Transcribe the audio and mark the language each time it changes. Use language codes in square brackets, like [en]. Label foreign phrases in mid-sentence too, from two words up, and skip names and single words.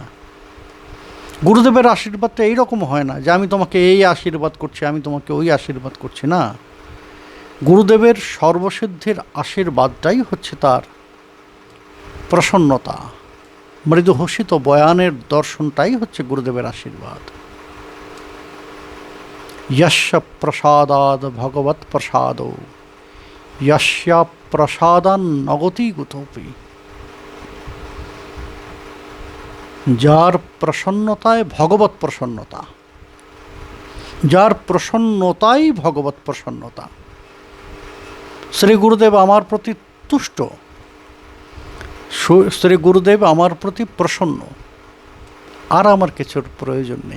[bn] গুরুদেবের আশীর্বাদটা এইরকম হয় না যে আমি তোমাকে এই আশীর্বাদ করছি, আমি তোমাকে ওই আশীর্বাদ করছি না। গুরুদেবের সর্বসিদ্ধির আশীর্বাদটাই হচ্ছে তার প্রসন্নতা, মৃদুহসিত বয়ানের দর্শনটাই হচ্ছে গুরুদেবের আশীর্বাদ। [sa] यस्य प्रसादाद भगवत प्रसादो यस्या प्रसादान नगति गुतोपि, [bn] যার প্রসন্নতায় ভগবত প্রসন্নতা, যার প্রসন্নতাই ভগবত প্রসন্নতা। শ্রী গুরুদেব আমার প্রতি তুষ্ট, শ্রী গুরুদেব আমার প্রতি প্রসন্ন, আর আমার কিছুর প্রয়োজন নেই।